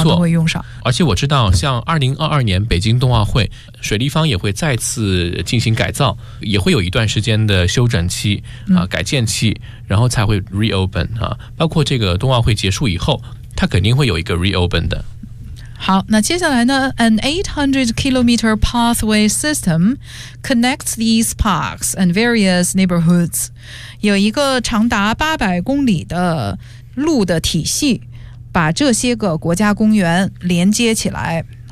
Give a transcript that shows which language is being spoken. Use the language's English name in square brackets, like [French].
[Chinese] 啊、都会用上。而且我知道像2022年北京冬奥会水立方也会再次进行改造，也会有一段时间的休整期、啊、改建期然后才会 reopen、啊、包括这个冬奥会结束以后它肯定会有一个 reopen 的。好，那接下来呢 [English] ？An 800-kilometer pathway system connects these parks and various neighborhoods. [Chinese] 有一个长达800公里的路的体系，把这些个国家公园连接起来。